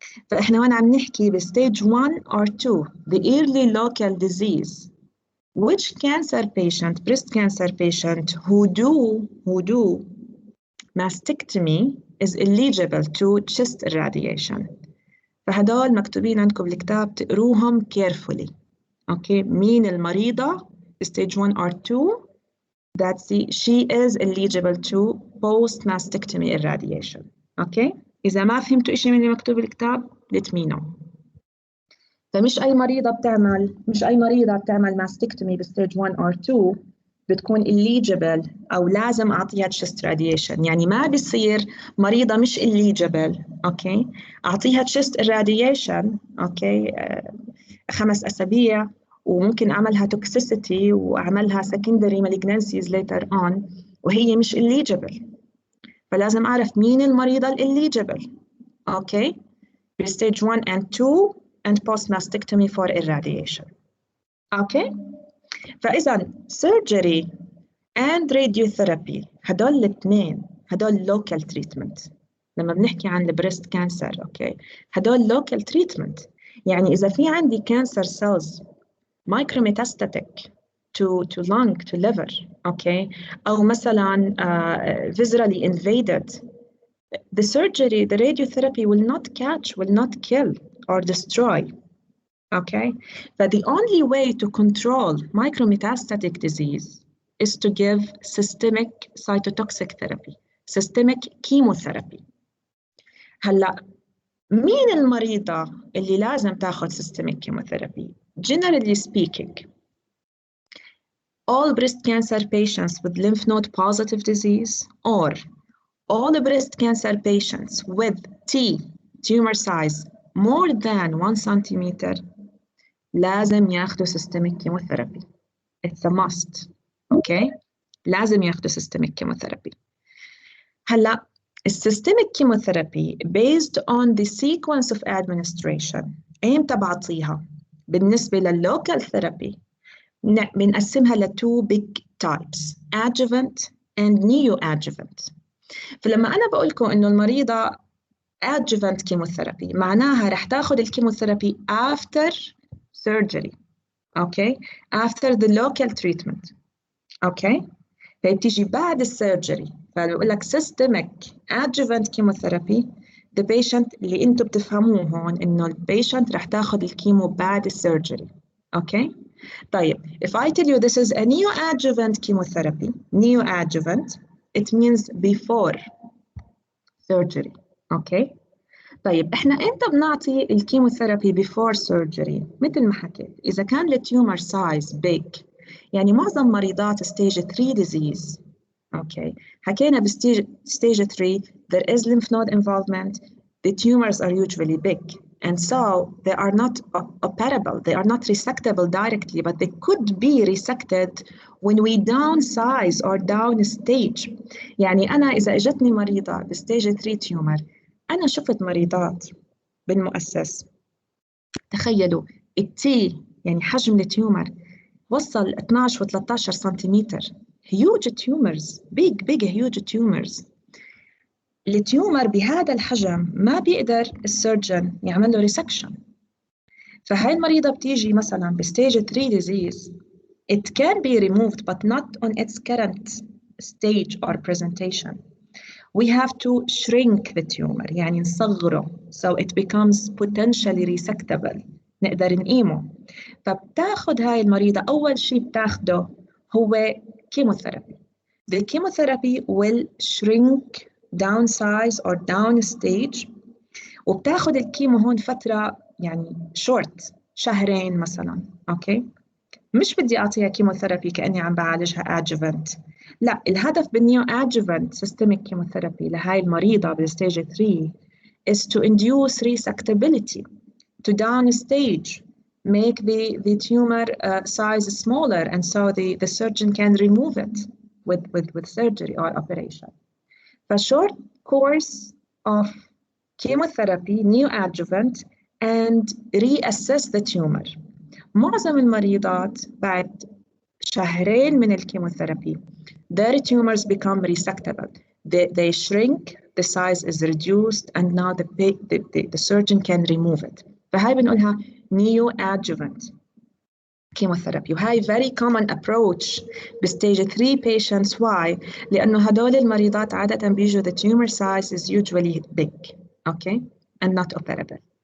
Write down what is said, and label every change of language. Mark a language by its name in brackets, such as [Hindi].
[Arabic] فإحنا هون عم نحكي [English] بstage 1 or 2 the early local disease. Which cancer patient, breast cancer patient who do mastectomy is eligible to chest irradiation. [Arabic] فهدول مكتوبين عندكم بالكتاب تقروهم carefully. [English] Okay, [Arabic] مين المريضة [English] stage 1 or 2 that she is eligible to post mastectomy irradiation. [Arabic] Okay, إذا ما فهمتوا إشي من اللي مكتوب بالكتاب [English] let me know. [Arabic] فمش أي مريضة بتعمل mastectomy بstage 1 or 2 بتكون eligible أو لازم أعطيها chest radiation. يعني ما بيصير مريضة مش eligible أوكي أعطيها chest irradiation أوكي 5 أسابيع وممكن أعملها toxicity وأعملها secondary malignancies later on وهي مش eligible. فلازم أعرف مين المريضة [English] eligible okay stage 1 and 2 and post mastectomy for irradiation. [Arabic] أوكي فإذا surgery and radiotherapy هدول الاثنين هدول local treatment. لما بنحكي عن البريست كانسر أوكي هدول local treatment. يعني إذا في عندي [English] cancer cells micrometastatic to lung to liver okay أو مثلا viscerally invaded, the surgery, the radiotherapy will not catch, will not kill or destroy. Okay, but the only way to control micrometastatic disease is to give systemic cytotoxic therapy, systemic chemotherapy. [Arabic] هلا مين المريضة اللي لازم تاخذ systemic chemotherapy? [English] Generally speaking, all breast cancer patients with lymph node positive disease or all breast cancer patients with T tumor size more than 1 centimeter [Arabic] لازم ياخدوا [English] systemic chemotherapy. It's a must. Okay? [Arabic] لازم ياخدوا [English] systemic chemotherapy. هلا systemic chemotherapy based on the sequence of administration [Arabic] ايمتى بعطيها؟ بالنسبة [English] للlocal therapy بنقسمها ل 2 big types, adjuvant and neoadjuvant. [Arabic] فلما أنا بقول لكم إنه المريضة adjuvant chemotherapy معناها رح تاخد الكيموثيرابي [English] after surgery, okay, after the local treatment, okay. [Arabic] فهي بتيجي بعد السيرجري. فبقول لك [English] systemic adjuvant chemotherapy the patient [Arabic] اللي انتم بتفهموه هون إنه البيشنت رح تاخد الكيمو بعد السيرجري, okay. [English] طيب if I tell you this is a neoadjuvant chemotherapy, neoadjuvant it means before surgery, okay. [Arabic] طيب احنا امتى بنعطي الكيموثيرابي [English] before surgery؟ [Arabic] مثل ما حكيت إذا كان التيومر size big، يعني معظم مريضات stage 3 disease، okay. حكينا [English] بstage 3 there is lymph node involvement, the tumors are usually big. And so they are not operable, they are not resectable directly, but they could be resected when we downsize or downstage. [Arabic] يعني أنا إذا إجتني مريضة بستيج 3 تيومر، أنا شفت مريضات بالمؤسس تخيلوا التي يعني حجم التيومر وصل 12 و13 سنتيمتر. [English] huge tumors, big huge tumors. [Arabic] التيومر بهذا الحجم ما بيقدر السيرجن يعمل له ريسكشن. فهاي المريضة بتيجي مثلا بستيج 3 disease. [English] It can be removed but not on its current stage or presentation. We have to shrink the tumor [Arabic] يعني نصغره [English] so it becomes potentially resectable. [Arabic] نقدر نقيمه. فبتاخد هاي المريضة أول شيء بتاخده هو chemotherapy. [English] The chemotherapy will shrink, downsize or downstage. [Arabic] وبتاخد الكيمو هون فترة يعني short، شهرين مثلا، أوكي؟ مش بدي أعطيها كيموثيرابي كأني عم بعالجها adjuvant. لا، الهدف بالنيو adjuvant systemic chemotherapy لهاي المريضة بالستيج 3 [English] is to induce resectability, to downstage, make the tumor size smaller, and so the surgeon can remove it with surgery or operation. A short course of chemotherapy, neoadjuvant, and reassess the tumor. [Arabic] معظم المريضات بعد شهرين من الكيموثيرابي [English] their tumors become resectable. They shrink, the size is reduced, and now the surgeon can remove it. [Arabic] فهاي بنقولها neoadjuvant chemotherapy. [English] وهاي very common approach بstage 3 patients. Why? [Arabic] لأنه هدول المريضات عادة بيجوا [English] the tumor size is usually big, okay, and not operable.